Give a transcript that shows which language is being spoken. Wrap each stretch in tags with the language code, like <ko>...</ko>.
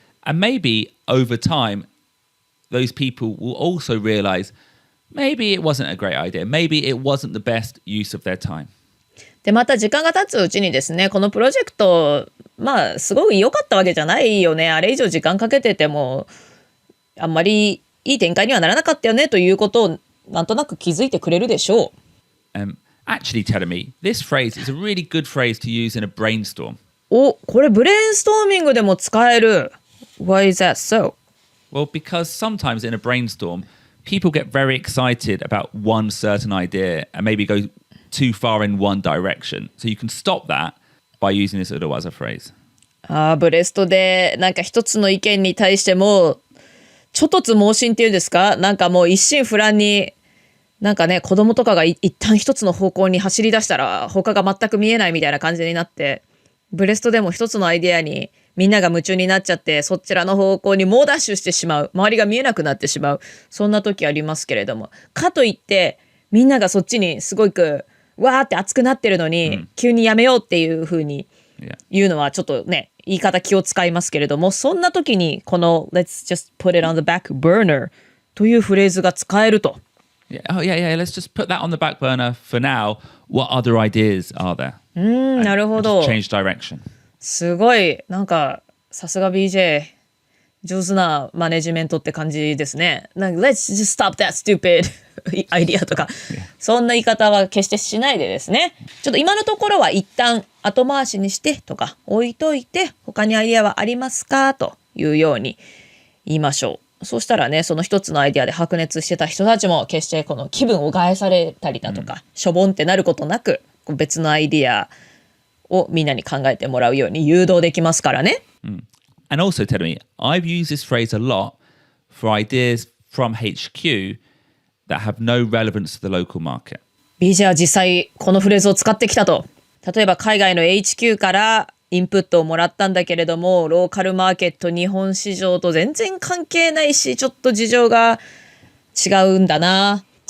<en>And maybe over time, those people will also realize maybe it wasn't a great idea. Maybe it wasn't the best use of their time.</en> <ja>で、また時間が経つうちにですね、このプロジェクト、まあ、すごい良かったわけじゃないよね。あれ以上時間かけてても、あんまりいい展開にはならなかったよねということを、なんとなく気づいてくれるでしょう。</ja> <en>Actually, telling me, this phrase is a really good phrase to use in a brainstorm.</en> <ja>お、これブレインストーミングでも使える。</ja> <en>Why is that so? Well, because sometimes in a brainstorm, people get very excited about one certain idea and maybe go too far in one direction. So you can stop that by using this urawaza phrase.</en> <ja>ブレストでなんか一つの意見に対してもちょっとつ盲信っていうんですか、なんかもう一心不乱になんかね、子供とかが一旦一つの方向に走り出したら他が全く見えないみたいな感じになって、ブレストでも一つのアイデアにみんなが夢中になっちゃって、そちらの方向に猛ダッシュしてしまう、周りが見えなくなってしまう、そんな時ありますけれども、かといってみんながそっちにすごくわーって熱くなってるのに、急にやめようっていう風に言うのはちょっとね、言い方気を使いますけれども、そんな時にこの</ja> <en>Let's just put it on the back burner</en> <ja>というフレーズが使えると。</ja> <en>Yeah, let's just put that on the back burner for now. What other ideas are there?</en> <ja>なるほど。</ja> <en>Change direction.</en> <ja>すごい、なんかさすが BJ 上手なマネジメントって感じですね。なんか</ja> <en>Let's just stop that stupid</en> <ja>アイディアとか、そんな言い方は決してしないでですね、ちょっと今のところは一旦後回しにしてとか置いといて、他にアイディアはありますかというように言いましょう。そうしたらね、その一つのアイディアで白熱してた人たちも決してこの気分を害されたりだとか、しょぼんってなることなく、別のアイディアをみんなに考えてもらうように誘導できますからね。</ja> <en>And also tell me, I've used this phrase a lot for ideas from HQ that have no relevance to the local market.</en> <ja>BJ は実際このフレーズを使ってきたと。例えば海外の HQ からインプットをもらったんだけれども、ローカルマーケット日本市場と全然関係ないし、ちょっと事情が違うんだな。</ja>